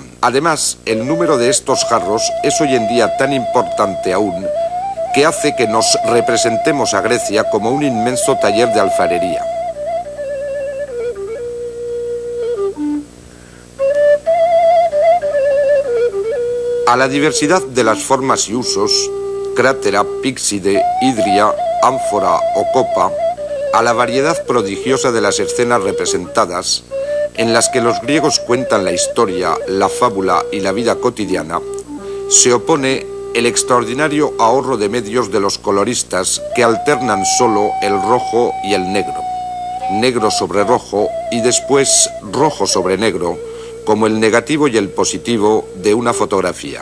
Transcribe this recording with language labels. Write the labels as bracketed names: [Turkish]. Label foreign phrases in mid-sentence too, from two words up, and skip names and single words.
[Spanish] Además, el número de estos jarros es hoy en día tan importante aún que hace que nos representemos a Grecia como un inmenso taller de alfarería. A la diversidad de las formas y usos, crátera, píxide, hidria, ánfora o copa, a la variedad prodigiosa de las escenas representadas, en las que los griegos cuentan la historia, la fábula y la vida cotidiana, se opone el extraordinario ahorro de medios de los coloristas que alternan solo el rojo y el negro, negro sobre rojo y después rojo sobre negro, como el negativo y el positivo de una fotografía.